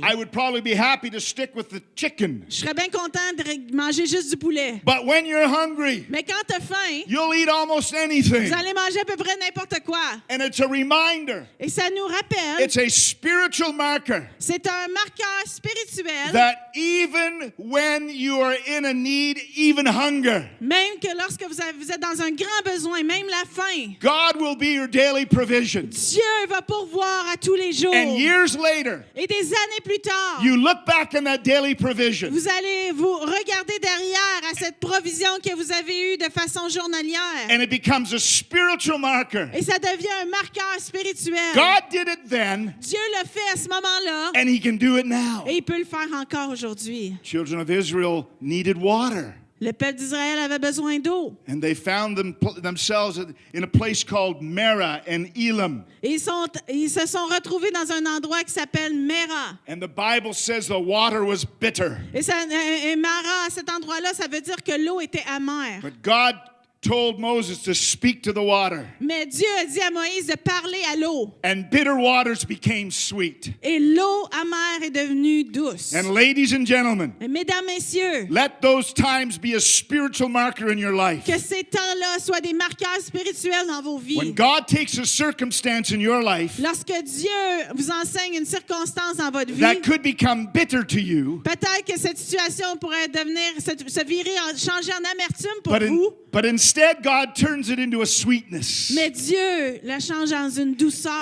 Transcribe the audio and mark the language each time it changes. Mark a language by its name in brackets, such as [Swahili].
[English] I would probably be happy to stick with the chicken. [French] Je serais bien content de manger juste du poulet. [English] But when you're hungry, [French] Mais quand t'as faim, [English] you'll eat almost anything. [French] vous allez manger à peu près n'importe quoi. [English] And it's a reminder. [French] Et ça nous rappelle, [English] It's a spiritual marker [French] c'est un marqueur spirituel, [English] that even when you are in a need, even hunger, [French] même que lorsque vous êtes dans un grand besoin, même la faim, [English] God will be your daily provision. [French] Dieu va pourvoir à tous les jours. [English] And years years later, [French] Et des années plus tard, [English] you look back on that daily provision, [French] vous allez vous regarder derrière à cette provision que vous avez eue de façon journalière. [English] and it becomes a spiritual marker. [French] Et ça devient un marqueur spirituel. [English] God did it then, [French] Dieu l'a fait à ce moment-là [English] and he can do it now. [French] et il peut le faire encore aujourd'hui. [English] Children of Israel needed water, [French] Le peuple d'Israël avait besoin d'eau. [English] and they found themselves in a place called Merah and Elam. [French] Et ils se sont retrouvés dans un endroit qui s'appelle Mera. [English] And the Bible says the water was bitter. [French] Et Mara, à cet endroit-là, ça veut dire que l'eau était amère. [English] But God told Moses to speak to the water, [French] Mais Dieu a dit à Moïse de parler à l'eau. [English] and bitter waters became sweet. [French] Et l'eau amère est devenue douce. [English] And ladies and gentlemen, [French] Et mesdames, messieurs, [English] let those times be a spiritual marker in your life. [French] que ces temps-là soient des marqueurs spirituels dans vos [English] When [French] vies. [English] God takes a circumstance in your life [French] Lorsque Dieu vous enseigne une circonstance dans votre vie, [English] that could become bitter to you, [French] peut-être que cette situation pourrait se virer, changer en amertume pour [English] but, [French] vous. [English] but instead God turns it into a sweetness. [French] Mais Dieu la change en une douceur.